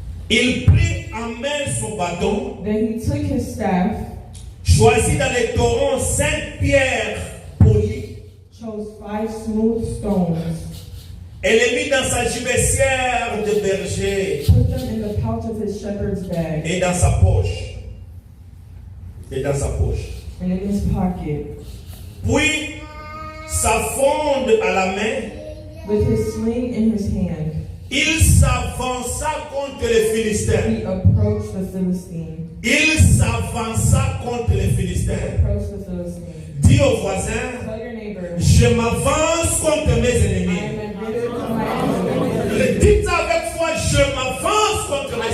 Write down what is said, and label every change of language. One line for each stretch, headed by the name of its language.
French: Il prit en main son bâton,
English: Then he took his staff,
French: choisit dans les torrents 5 pierres polies,
English: chose 5 smooth stones,
French: et les mit dans sa gibecière de berger
English: put them in the pouch of his shepherd's bag
French: et dans sa poche. Et dans sa poche.
English: and in his pocket,
French: Puis sa fronde à la main,
English: with his sling in his hand.
French: il s'avança contre les Philistins.
English: He approached the Philistine.
French: Il s'avança contre les Philistins.
English: Approached the Philistine.
French: Dis au voisin,
English: Tell your neighbor,
French: je m'avance contre mes
English: I
French: ennemis.
English: am admitted to my enemies.
French: Dites avec foi, je m'avance contre mes